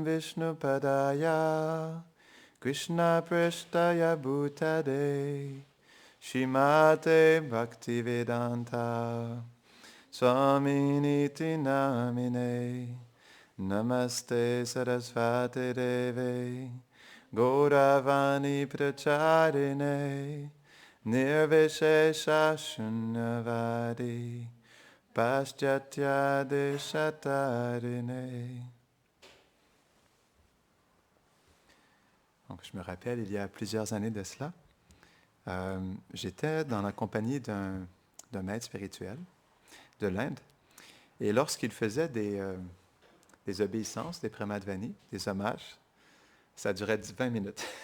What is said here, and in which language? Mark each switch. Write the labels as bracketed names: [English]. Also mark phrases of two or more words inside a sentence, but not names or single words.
[Sanskrit] Vishnu Padaya Krishna Prasthaya Bhutade Shrimate Bhaktivedanta Swaminiti Namine Namaste Sarasvati Deve Gauravani Pracharine Nirvishesha Shunyavadi Paschatya Deshatarine. [French] Donc, je me rappelle, il y a plusieurs années de cela, j'étais dans la compagnie d'un maître spirituel de l'Inde. Et lorsqu'il faisait des obéissances, des pramadvani, des hommages, ça durait 20 minutes.